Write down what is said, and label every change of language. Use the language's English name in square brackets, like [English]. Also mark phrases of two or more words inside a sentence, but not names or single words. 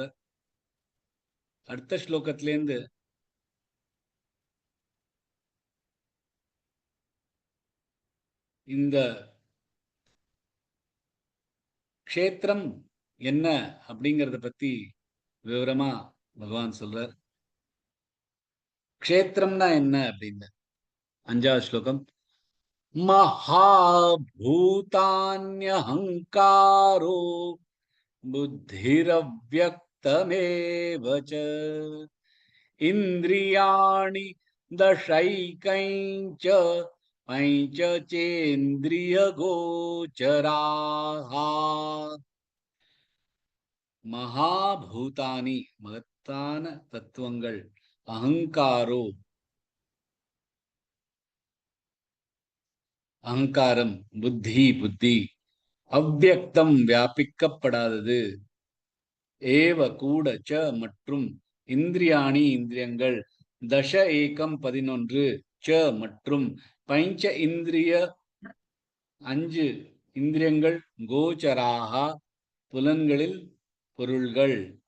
[Tamil] அடுத்த ஸ்லோகத்திலேருந்து இந்த க்ஷேத்திரம் என்ன அப்படிங்கறத பத்தி விவரமா பகவான் சொல்றார். க்ஷேத்திரம்னா என்ன அப்படின்னு 5வது ஸ்லோகம். [Sanskrit] महाभूतान्यहङ्कारो बुद्धिरव्यक्तमेव च इन्द्रियाणि दशैकञ्च पञ्च चेन्द्रियगोचराः. [Tamil] महाभूतानि महत्ताன தத்துவங்கள். அகங்காரோ அகங்காரம், புத்தி புத்தி, அவ்யக்தம் வியாபிக்கப்படாதது, ஏவ கூட ச மற்றும், இந்திரியாணி இந்திரியங்கள், தச ஏகம் 11, ச மற்றும், பஞ்ச இந்திரிய 5 இந்திரியங்கள், கோச்சராக புலன்களில் பொருள்கள்.